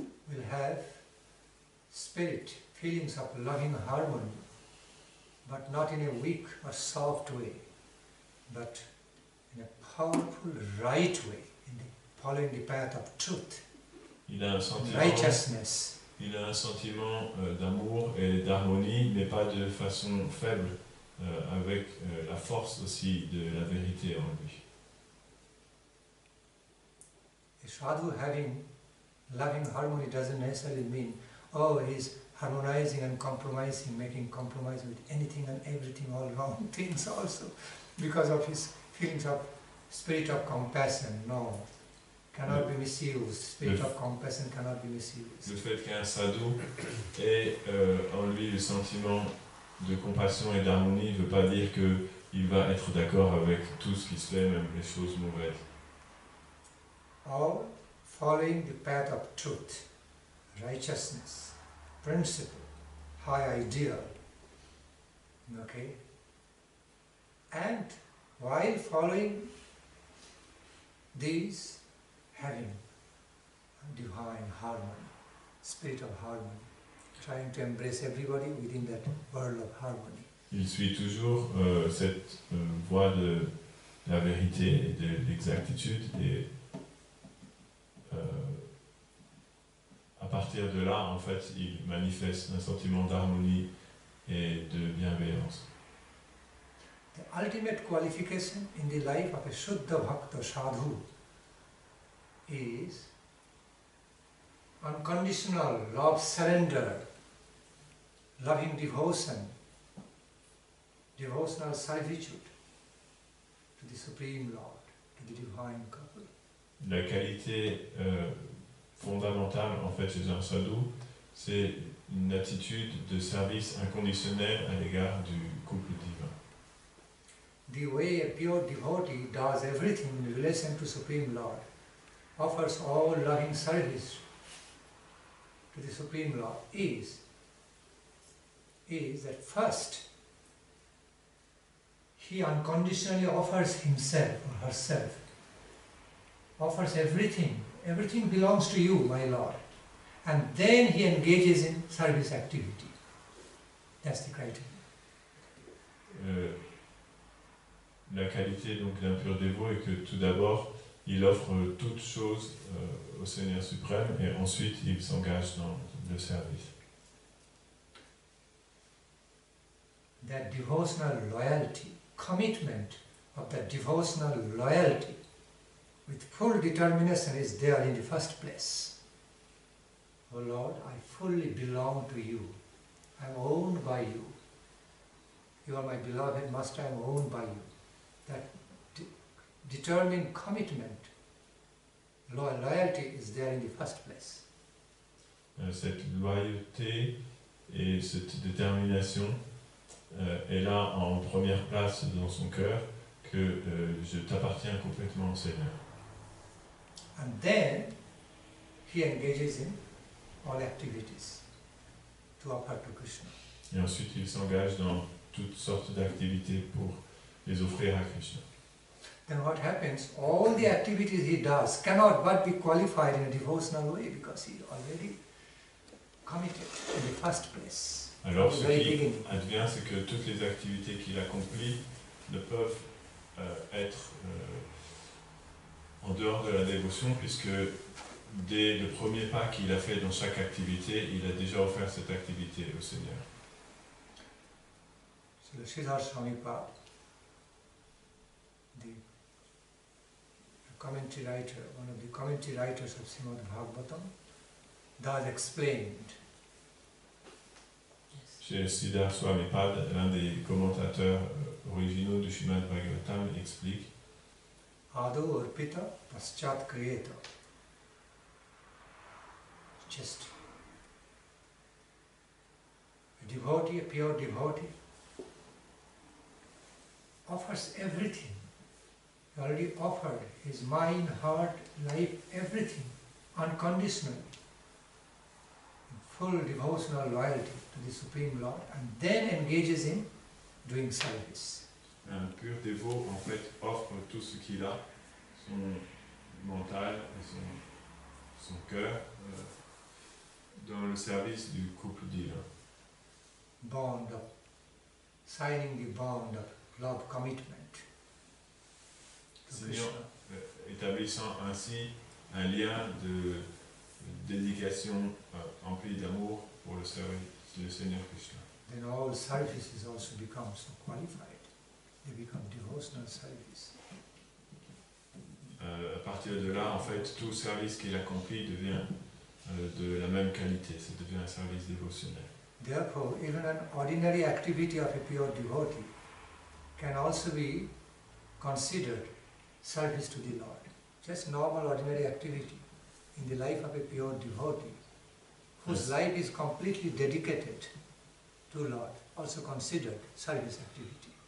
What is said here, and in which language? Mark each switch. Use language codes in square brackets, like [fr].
[en] Will have spirit, feelings of loving harmony, but not in a weak or soft way, but in a powerful, right way, in the, following the path of truth, [fr] Il a un sentiment, [en] righteousness. [fr] il a un sentiment d'amour et d'harmonie, mais pas de façon faible, avec la force aussi de la vérité en lui. [en] A sadhu having loving harmony doesn't necessarily mean, oh, he's harmonizing and compromising, making compromise with anything and everything, all wrong things also, because of his feelings of spirit of compassion. No, cannot be misused. Spirit of compassion cannot be misused. [fr] Le fait qu'un sadhu ait en lui le sentiment de compassion et d'harmonie ne veut pas dire qu'il va être d'accord avec tout ce qui se fait, même les choses mauvaises. [en] All following the path of truth, righteousness, principle, high ideal. Okay? And while following these, having divine harmony, spirit of harmony, trying to embrace everybody within that world of harmony. [fr] Il suit toujours cette voie de la vérité et de l'exactitude et à partir de là, en fait, il manifeste un sentiment d'harmonie et de bienveillance. [en] The ultimate qualification in the life of a Sudha Bhakta sadhu is unconditional love, surrender, loving devotion, devotional servitude to the Supreme Lord, to the Divine Couple. [fr] La qualité fondamentale, en fait, chez un sadhu, c'est une attitude de service inconditionnel à l'égard du couple divin. [en] The way a pure devotee does everything in relation to Supreme Lord, offers all loving service to the Supreme Lord, is that first he unconditionally offers himself or herself, offers everything. Everything belongs to you, my Lord. And then he engages in service activity. That's the criteria. [fr] La qualité donc d'un pur dévot est que tout d'abord, il offre toute chose au Seigneur suprême et ensuite il s'engage dans le service. [en] That devotional loyalty, commitment of that devotional loyalty with full determination is there in the first place. Oh Lord, I fully belong to you. I am owned by you. You are my beloved master, I am owned by you. That determined commitment, loyalty is there in the first place. [fr] Cette loyauté et cette détermination est là en première place dans son cœur, que je t'appartiens complètement au Seigneur. [en] And then he engages in all activities to offer to Krishna. [fr] Et ensuite il s'engage dans toutes sortes d'activités pour les offrir à Krishna. [en] Then what happens? All the activities he does cannot but be qualified in a devotional way because he already committed in the first place. [fr] Alors ce qui advient, c'est que toutes les activités qu'il accomplit ne peuvent être en dehors de la dévotion, puisque dès le premier pas qu'il a fait dans chaque activité, il a déjà offert cette activité au Seigneur. [en] So the Sudha Bhakata, the commentary writer, one of the commentary writers of Srimad Bhagavatam, does explain. [fr] Chez Sudha Swami Maharaj, l'un des commentateurs originaux du Srimad Bhagavatam, explique [sa] Ado arpita paschat kriyeta. [en] Just a devotee, a pure devotee, offers everything. He already offered his mind, heart, life, everything, unconditionally, in full devotional loyalty to the Supreme Lord, and then engages in doing service. [fr] Un pur dévot, en fait, offre tout ce qu'il a, son mental et son cœur, dans le service du couple divin. [en] Bond of, signing the bond of love commitment to Krishna. [fr] Établissant ainsi un lien de dédication empli d'amour pour le service du Seigneur Krishna. [en] Then all services also become so qualified. They become devotional service. [fr] À partir de là, en fait, tout service qu'il accomplit devient de la même qualité, ça devient un service dévotionnel. [en] Therefore, even an ordinary activity of a pure devotee can also be considered service to the Lord. Just normal ordinary activity in the life of a pure devotee, whose life is completely dedicated to Lord, also considered service activity.